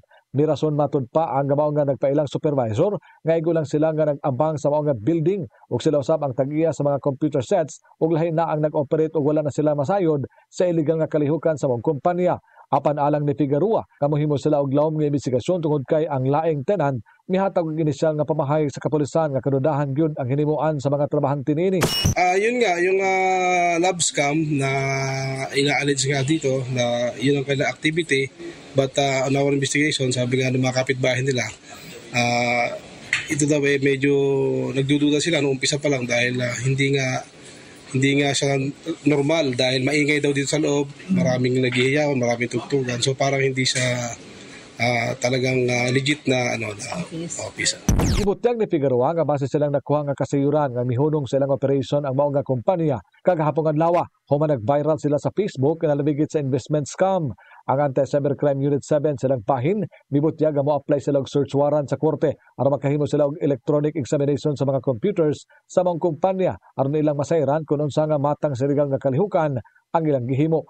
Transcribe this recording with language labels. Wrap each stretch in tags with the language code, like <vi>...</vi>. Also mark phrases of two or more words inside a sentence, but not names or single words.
<ceb>Ni rason matud pa ang mao nga nagpailang supervisor nga igo lang sila nga nag-abang sa mao nga building ug sila usab ang tag-iya sa mga</ceb> <en>computer sets</en> <ceb>ug lahi na ang nag-operate ug wala na sila masayod sa illegal nga kalihukan sa mong kompanya. Apan alang ni Figueroa, kamuhimo sila og lawom nga investigasyon tungod kay ang laing tenan mihatag og inisyal nga pamahay sa kapulisan nga kadudahan gyud ang hinimuan sa mga trabahante niini.</ceb> <tl>Yun nga, yung</tl> <en>love scam</en> <tl>na ina-allege nga dito na yun ang kanilang activity,</tl> <en>but on our investigation,</en> <tl>sabi nga ng mga kapitbahay nila, ito daw medyo nagdududa sila noong umpisa pa lang dahil hindi nga siya normal dahil maingay daw dito sa loob, maraming naghihiyawan, maraming tugtugan, so parang hindi siya talagang legit na office.</tl> <ceb>Gibutyag ni Figueroa nga base silang nakuha nga kasayuran nga mihunong silang operation ang mao nga kompanya kagahapon adlaw human nag-viral sila sa Facebook nga nalabigit sa</ceb> <en>investment scam.</en> <ceb>Ang Anti-Cybercrime Unit 7 silang pahin mibutyag nga mo-apply sila og</ceb> <en>search warrant</en> <ceb>sa korte aron makahimo sila og</ceb> <en>electronic examination</en> <ceb>sa mga computers sa mga kompanya aron ilang masayran kung unsa nga matang sa illegal nga kalihukan ang ilang gihimo.</ceb>